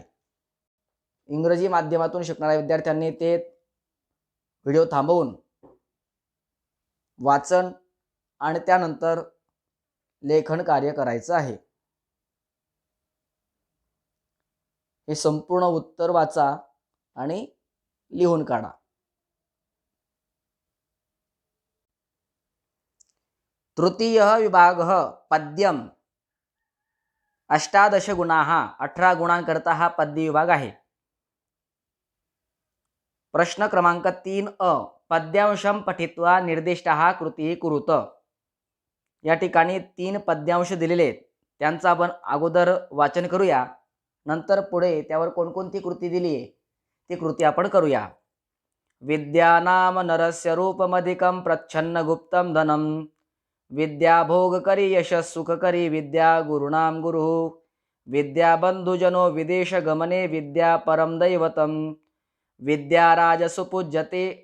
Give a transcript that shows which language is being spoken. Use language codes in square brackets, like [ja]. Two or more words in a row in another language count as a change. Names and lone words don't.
[mr] इंग्रजी माध्यमातून शिकणाऱ्या विद्यार्थ्यांनी ते व्हिडिओ थांबवून वाचन आणि त्यानंतर लेखन कार्य करायचं आहे. हे संपूर्ण उत्तर वाचा आणि लिहून काढा. [sa] तृतीय विभाग पद्यम 18 गुणाः [mr] 18 गुणांकरता हा पद्य विभाग आहे. [sa] प्रश्न क्रमांक 3 पद्यांशम पठित्वा निर्दिष्टः कृती कुरुत. [mr] या ठिकाणी 3 पद्यांश दिलेले आहेत, त्यांचं आपण अगोदर वाचन करूया, नंतर पुढे त्यावर कोणकोणती कृती दिली आहे ती कृती आपण करूया. [sa] विद्यानाम नरस्य रूपमधिकं प्रच्छन्न गुप्तं धनम विद्या भोगकरी यशः सुखकरी विद्या गुरुणाम गुरुः विद्या बंधुजनो विदेश गमने विद्या परम दैवतम विद्या राजसुपूज्यते